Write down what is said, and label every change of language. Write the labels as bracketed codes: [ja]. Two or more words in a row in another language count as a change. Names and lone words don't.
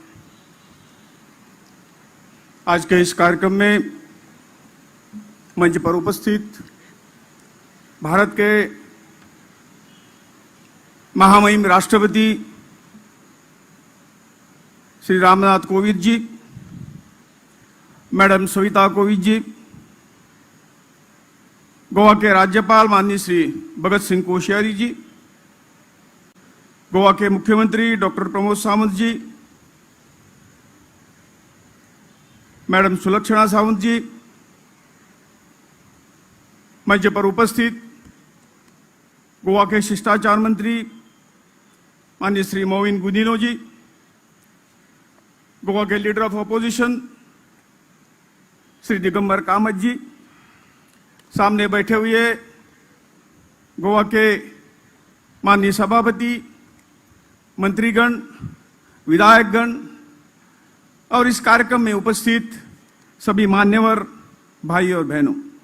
[hi] आज के इस कार्यक्रम में मंच पर उपस्थित भारत के महामहिम राष्ट्रपति श्री रामनाथ कोविंद जी, मैडम सविता कोविंद जी, गोवा के राज्यपाल माननीय श्री भगत सिंह कोश्यारी जी, गोवा के मुख्यमंत्री डॉक्टर प्रमोद सावंत जी, मैडम सुलक्षणा सावंत जी, मंच पर उपस्थित गोवा के शिष्टाचार मंत्री माननीय श्री मोविन गुदिनो जी, गोवा के [en] Leader of Opposition [hi] श्री दिगंबर कामत जी, सामने बैठे हुए गोवा के माननीय सभापति, मंत्रीगण, विधायकगण और इस कार्यक्रम में उपस्थित सभी मान्यवर भाई और बहनों,